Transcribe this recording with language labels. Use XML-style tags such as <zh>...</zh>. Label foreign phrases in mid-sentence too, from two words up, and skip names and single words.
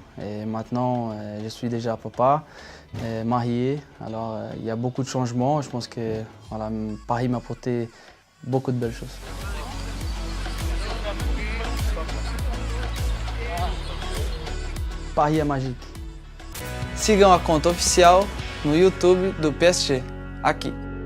<fr>Et maintenant, je suis déjà papa, marié. Alors, il y a beaucoup de changements. Je pense que voilà, Paris m'a apporté beaucoup de belles choses.</fr> <pt>Paris é magique. Sigam a conta oficial no YouTube do PSG, aqui.</pt>